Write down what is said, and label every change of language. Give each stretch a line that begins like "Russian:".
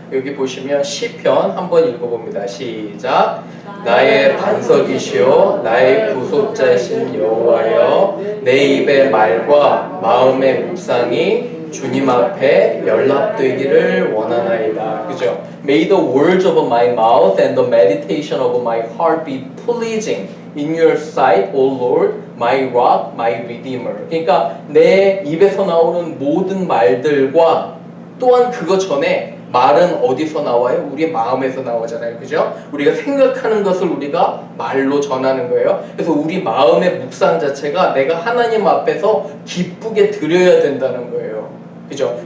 Korean: 여기 보시면 시편 한번 읽어봅니다. 시작. 나의 반석이시오 나의 구속자이신 여호와여 내 입의 말과 마음의 묵상이 주님 앞에 연락되기를 원하나이다. 그죠?
English: May the words of my mouth and the meditation of my heart be pleasing in your sight, O Lord, my rock, my redeemer.
Korean: 그러니까 내 입에서 나오는 모든 말들과 또한 그거 전에 말은 어디서 나와요? 우리 마음에서 나오잖아요. 그죠? 우리가 생각하는 것을 우리가 말로 전하는 거예요. 그래서 우리 마음의 묵상 자체가 내가 하나님 앞에서 기쁘게 드려야 된다는 거예요. 그죠?